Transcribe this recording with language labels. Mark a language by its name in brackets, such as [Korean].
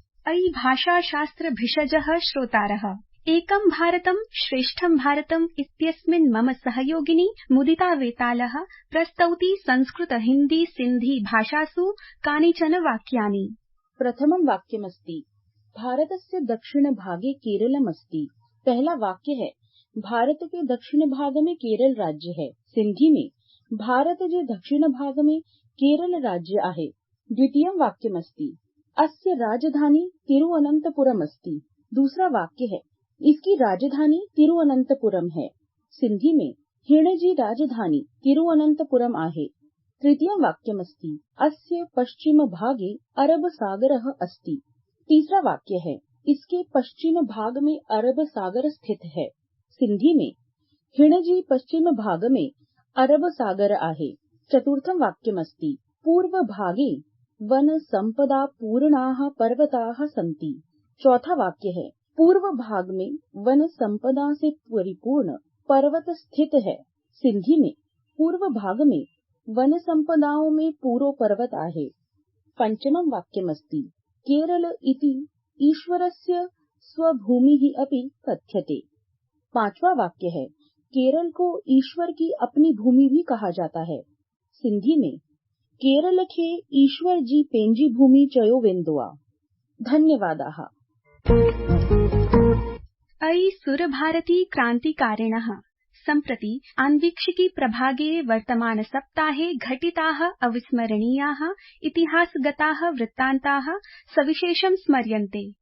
[Sanskrit] अयि भाषाशास्त्र भिषजः श्रोतारः, एकं भारतं श्रेष्ठं भारतम् इत्यस्मिन् मम सहयोगिनी मुदिता वेतालः प्रस्तौति संस्कृत हिन्दी सिन्धी भाषासु कानिचन वाक्यानि। प्रथमं वाक्यमस्ति भारतस्य दक्षिण भागे केरलमस्ति। [Hindi] पहला वाक्य है भारत के दक्षिण भाग में केरल राज्य है। सिंधी में [Sindhi] भारत जे दक्षिण भाग में केरल राज्य आहे। [Sanskrit] द्वितीयं वाक्यमस्ति अस्य राजधानी तिरुवनंतपुरम अस्ति। [Hindi] दूसरा वाक्य है इसकी राजधानी तिरुवनंतपुरम है। सिंधी में [Sindhi] हिणजी राजधानी तिरुवनंतपुरम आहे। [Sanskrit] तृतीयं वाक्यमस्ति अस्य पश्चिम भागे अरब सागरः अस्ति। [Hindi] तीसरा वाक्य है इसके पश्चिम भाग में अरब सागर स्थित है। सिंधी में [Sindhi] हिणजी पश्चिम भाग में अरब सागर आहे। [Sanskrit] चतुर्थं वाक्यमस्ति पूर्व भागे वन संपदा पूर्णाः पर्वताः सन्ति। [Hindi] चौथा वाक्य है पूर्व भाग में वन संपदा से परिपूर्ण पर्वत स्थित है। सिंधी में [Sindhi] पूर्व भाग में वन संपदाओं में पूरो पर्वत आहे। [Sanskrit] पंचमं वाक्यमस्ति केरल इति ईश्वरस्य स्वभूमिः अपि कथ्यते। [Hindi] पांचवा वाक्य है केरल को ईश्वर की अपनी भूमि भी कहा जाता है। सिंधी में [Sindhi] केरल खे ईश्वर जी पेंजी भूमि चयो वेंदोआ। [Sanskrit] धन्यवादाः। अयि सुरभारती क्रान्तिकारिणः, सम्प्रति आन्वीक्षिकी प्रभागे वर्तमान सप्ताहे घटिताः अविस्मरणीयाः इतिहासगताः वृत्तान्ताः सविशेषं स्मर्यन्ते।